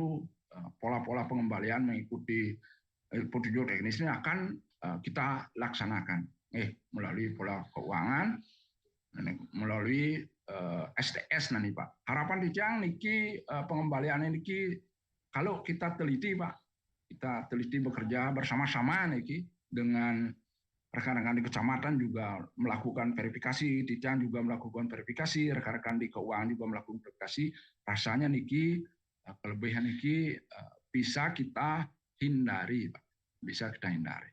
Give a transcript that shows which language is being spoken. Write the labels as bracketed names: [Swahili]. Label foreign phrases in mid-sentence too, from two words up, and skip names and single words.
[Indonesian] Tentu pola-pola pengembalian mengikuti petunjuk teknis ini akan kita laksanakan melalui pola keuangan, melalui STS nanti Pak. Harapan [Balinese] Titiang niki [Indonesian] pengembalian niki kalau kita teliti Pak, kita teliti bekerja bersama-sama niki dengan rekan-rekan di kecamatan juga melakukan verifikasi, Titiang juga melakukan verifikasi, rekan-rekan di keuangan juga melakukan verifikasi. Rasanya niki kelebihan niki bisa kita hindari Pak, bisa kita hindari.